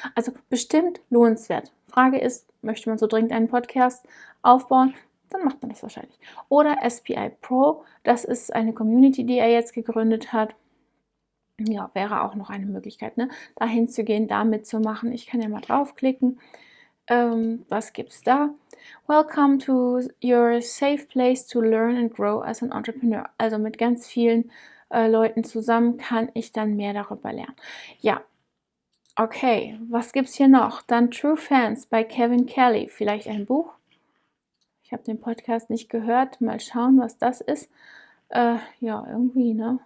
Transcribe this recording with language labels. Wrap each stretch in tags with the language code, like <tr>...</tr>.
<de>Also bestimmt lohnenswert. Frage ist, möchte man so dringend einen Podcast aufbauen? Dann macht man das wahrscheinlich. Oder SPI Pro, das ist eine Community, die er jetzt gegründet hat. Ja, wäre auch noch eine Möglichkeit, ne? Dahin zu gehen, da mitzumachen. Ich kann ja mal draufklicken. Was gibt's da?</de> <en>Welcome to your safe place to learn and grow as an entrepreneur.</en> <de>Also mit ganz vielen Leuten zusammen kann ich dann mehr darüber lernen. Ja, okay. Was gibt's hier noch? Dann True Fans bei Kevin Kelly. Vielleicht ein Buch? Ich habe den Podcast nicht gehört. Mal schauen, was das ist. Ja, irgendwie, ne?</de>